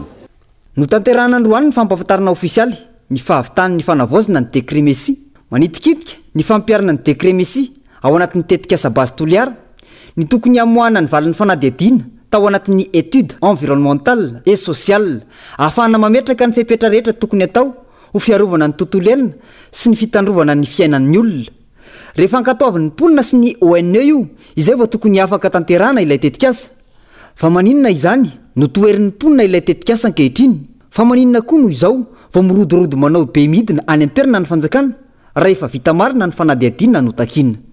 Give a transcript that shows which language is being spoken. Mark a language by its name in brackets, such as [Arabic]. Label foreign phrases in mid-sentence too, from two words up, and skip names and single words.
[Malagasy] no tanterahana androany ny fampahafantarana ofisialy ny fahavitan'ny fanavaozana ny [French] décret messier [Malagasy] manitikitika ny fampiarana ny [French] décret messier [Malagasy] ao anatin'ny tetikasa base Toliary ny tokony amoahana ny valan'ny fanadihadiana tao anatin'ny [French] étude environnementale et sociale [Malagasy] ahafahana mametraka ny fepetra rehetra tokony atao ho fiarovana ny tontolo iainana sy ny fitandrovana ny fiainan'ny olona rehefa ankataoviny mponina sy ny ONE io izay vao tokony afaka tanterana ilay tetikasa fa maninona izany no toerin'ny mponina ilay tetikasa ankehitriny fa maninona koa no izao vao mirodorody manao be midina any an-toerana ny fanjakana raha efa vita marina ny fanadihadinina no takinina.